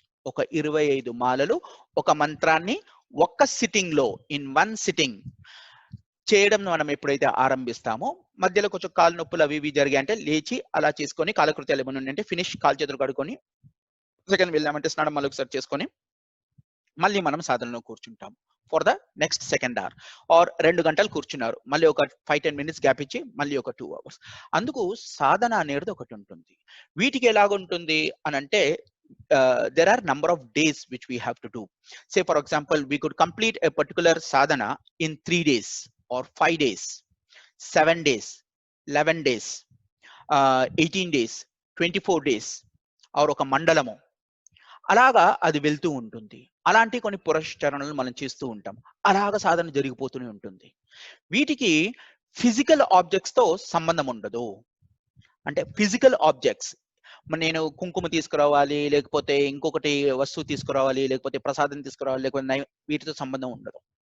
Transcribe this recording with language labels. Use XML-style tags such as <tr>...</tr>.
<te>25 మాలలు ఒక మంత్రాన్ని ఒక్క సిట్టింగ్ లో ఇన్ 1 సిట్టింగ్ చేయడం మనం ఎప్పుడైతే ఆరంభిస్తామో మధ్యలో కొంచెం కాలు నొప్పులు అవి ఇవి జరిగాయంటే లేచి అలా చేసుకొని కాలకృత్యాలు ఏమైనా ఉంటే ఫినిష్ కాలు చేతులు కడుక్కొని సెకండ్ వెళ్ళామంటే స్నానం మళ్ళీ ఒకసారి చేసుకొని మళ్ళీ మనం సాధనలో కూర్చుంటాం</te> <en>for the next second hour</en> <te>are 2 గంటలు కూర్చున్నారు మళ్ళీ ఒక 5-10 మినిట్స్ గ్యాప్ ఇచ్చి మళ్ళీ ఒక 2 అవర్స్. అందుకు సాధన అనేది ఒకటి ఉంటుంది. వీటికి ఎలాగుంటుంది అనంటే</te> <en>there are number of days which we have to do. Say for example we could complete a particular sadhana in 3 days or 5 days, 7 days, 11 days, 18 days,</en> <te>24 days are ఒక మండలము, అలాగా అది వెళ్తూ ఉంటుంది. అలాంటి కొన్ని పురస్చరణలు మనం చేస్తూ ఉంటాం. అలాగ సాధన జరిగిపోతూనే ఉంటుంది. వీటికి ఫిజికల్ ఆబ్జెక్ట్స్ తో సంబంధం ఉండదు. అంటే ఫిజికల్ ఆబ్జెక్ట్స్, నేను కుంకుమ తీసుకురావాలి, లేకపోతే ఇంకొకటి వస్తువు తీసుకురావాలి, లేకపోతే ప్రసాదం తీసుకురావాలి, లేకపోతే వీటితో సంబంధం ఉండదు.</te>